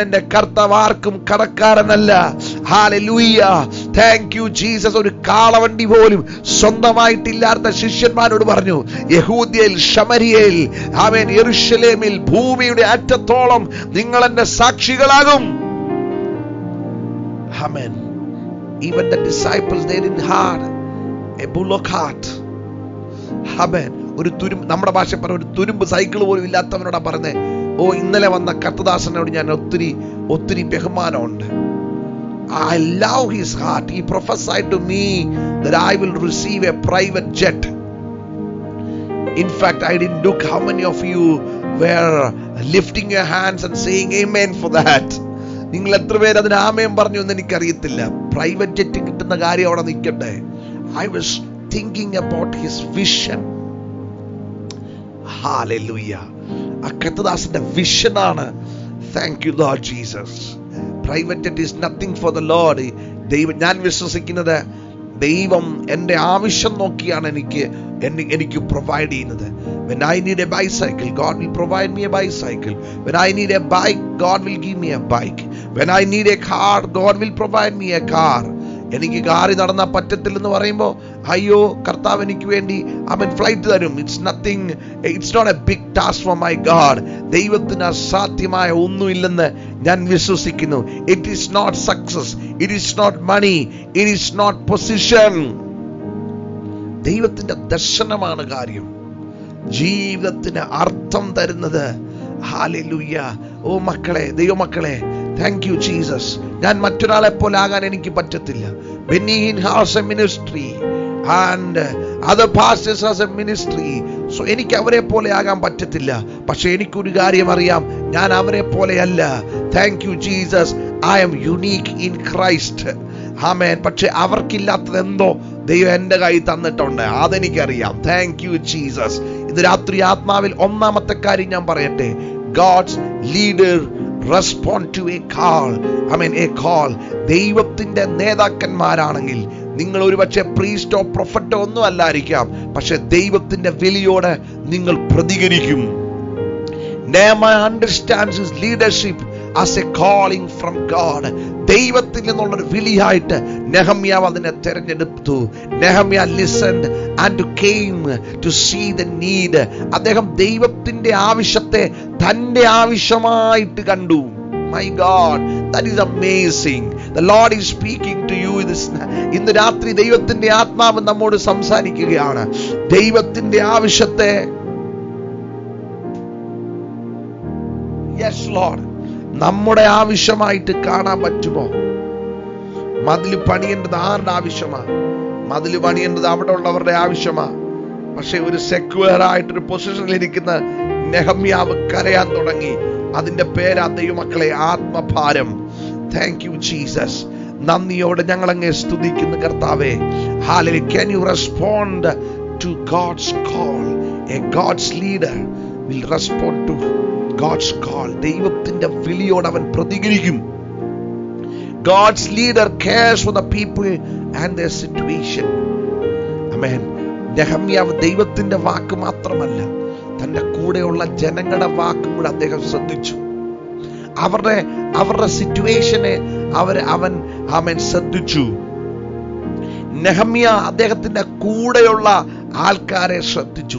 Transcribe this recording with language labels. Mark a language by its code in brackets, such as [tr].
[ml] എന്റെ കർത്താവ് ആർക്കും കടക്കാരനല്ല. Hallelujah, [en] Thank you Jesus. [ml] ഒരു കാളവണ്ടി പോലും സ്വന്തമായിട്ടില്ലാത്ത ശിഷ്യന്മാരോട് പറഞ്ഞു, യഹൂദ്യയിൽ, ശമരിയയിൽ, ആമേൻ, യെരൂശലേമിൽ, ഭൂമിയുടെ അറ്റത്തോളം നിങ്ങൾ എന്റെ സാക്ഷികളാകും. [en] Amen. Even the disciples, they didn't have a bullock cart. Amen. [ml] നമ്മുടെ ഭാഷ പറഞ്ഞ ഒരു തുരുമ്പ് സൈക്കിൾ പോലും ഇല്ലാത്തവനോടാ പറഞ്ഞേ. ഓ, ഇന്നലെ വന്ന കർത്തദാസനോട് ഞാൻ ഒത്തിരി ബഹുമാനമുണ്ട്. [en] I love his heart. He prophesied to me that I will receive a private jet. In fact, I didn't look how many of you were lifting your hands and saying amen for that. [ml] നിങ്ങൾ എത്ര പേര് അതിന് ആമേൻ പറഞ്ഞു എന്ന് എനിക്കറിയത്തില്ല. Private jet കിട്ടുന്ന കാര്യം അവിടെ നിൽക്കട്ടെ. [en] I was thinking about his vision. [ml] Hallelujah. അക്കത്തദാസന്റെ വിഷനാണ്. [en] Thank you Lord Jesus. Private jet is nothing for the Lord. [ml] ഞാൻ വിശ്വസിക്കുന്നത് ദൈവം എൻ്റെ ആവശ്യം നോക്കിയാണ് എനിക്ക് പ്രൊവൈഡ് ചെയ്യുന്നത്. [en] When I need a bicycle, God will provide me a bicycle. When I need a bike, God will give me a bike. When I need a car, God will provide me a car. [ml] എനിക്ക് കാറി നടന്നാ പറ്റത്തില്ലെന്ന് പറയുമ്പോൾ, അയ്യോ, കർത്താവ് എനിക്ക് വേണ്ടി അവൻ flight തരും. [en] It's not a big task for my God. [ml] ദൈവത്തിന് അസാധ്യമായ ഒന്നുമില്ലെന്ന് ഞാൻ വിശ്വസിക്കുന്നു. [en] It is not success, it is not money, it is not position. [ml] ദൈവത്തിന്റെ ദർശനമാണ് കാര്യം, ജീവിതത്തിന് അർത്ഥം തരുന്നത്. ഹല്ലേലൂയ. ഓ മക്കളെ, ദൈവമക്കളെ, [en] Thank you Jesus. [ml] ഞാൻ മറ്റൊരാളെ പോലെ ആകാൻ എനിക്ക് പറ്റത്തില്ല. [en] Benny has a ministry and other pastors has a ministry. [ml] So എനിക്ക് അവരെ പോലെ ആകാൻ പറ്റത്തില്ല. പക്ഷെ എനിക്കൊരു കാര്യം അറിയാം, ഞാൻ അവരെ പോലെയല്ല. [en] Thank you Jesus. I am unique in Christ. [ml] ആമേൻ. പക്ഷെ അവർക്കില്ലാത്തത് എന്തോ ദൈവം എന്റെ കൈ തന്നിട്ടുണ്ട്, അതെനിക്കറിയാം. [en] Thank you Jesus. [ml] ഇന്ന് രാത്രി ആത്മാവിൽ ഒന്നാമത്തെ കാര്യം ഞാൻ പറയട്ടെ. [en] God's leader respond to a call. A call. [ml] ദൈവത്തിന്റെ നേതാക്കന്മാരാണെങ്കിൽ നിങ്ങൾ ഒരുപക്ഷെ പ്രീസ്റ്റോ പ്രൊഫറ്റോ ഒന്നും അല്ലായിരിക്കാം, പക്ഷെ ദൈവത്തിന്റെ വിളിയോട് നിങ്ങൾ പ്രതികരിക്കും. [en] Nehemiah understands his leadership as a calling from God. [ml] ദൈവത്തിൽ നിന്നുള്ളൊരു വിളിയായിട്ട് നെഹമ്യാവ് അതിനെ തെരഞ്ഞെടുത്തു. [en] Nehemiah listened and came to see the need. [ml] അദ്ദേഹം ദൈവത്തിന്റെ ആവശ്യത്തെ തന്റെ ആവശ്യമായിട്ട് കണ്ടു. [en] My God, that is amazing. The Lord is speaking to you [ml] ഇന്ന് രാത്രി. ദൈവത്തിന്റെ ആത്മാവ് നമ്മോട് സംസാരിക്കുകയാണ്. ദൈവത്തിന്റെ ആവശ്യത്തെ, [en] yes Lord, [ml] നമ്മുടെ ആവശ്യമായിട്ട് കാണാൻ പറ്റുമോ? മതിൽ പണിയേണ്ടത് ആരുടെ ആവശ്യമാ? മതിൽ പണിയേണ്ടത് അവിടെ ഉള്ളവരുടെ ആവശ്യമാ. പക്ഷെ ഒരു സെക്യൂർ ആയിട്ടൊരു പൊസിഷനിൽ ഇരിക്കുന്ന നെഹമ്യാവ് കരയാൻ തുടങ്ങി. അതിന്റെ പേരാ ദൈവമക്കളെ ആത്മഭാരം. [en] Thank you Jesus. [ml] നന്ദിയോടെ ഞങ്ങൾ അങ്ങേ സ്തുതിക്കുന്നു കർത്താവേ. Hallelujah. [en] Can you respond to God's call? A God's leader will respond to God's call. [ml] ദൈവത്തിന്റെ വിളിയോട് അവൻ പ്രതികരിക്കും. [en] God's leader cares for the people and their situation. Amen. [ml] നെഹമ്യാവ് ദൈവത്തിന്റെ വാക്ക് മാത്രമല്ല, തന്റെ കൂടെയുള്ള ജനങ്ങളുടെ വാക്കും കൂടെ അദ്ദേഹം ശ്രദ്ധിച്ചു. അവരുടെ സിറ്റുവേഷനെ അവൻ ശ്രദ്ധിച്ചു. നെഹമ്യ അദ്ദേഹത്തിന്റെ കൂടെയുള്ള ആൾക്കാരെ ശ്രദ്ധിച്ചു.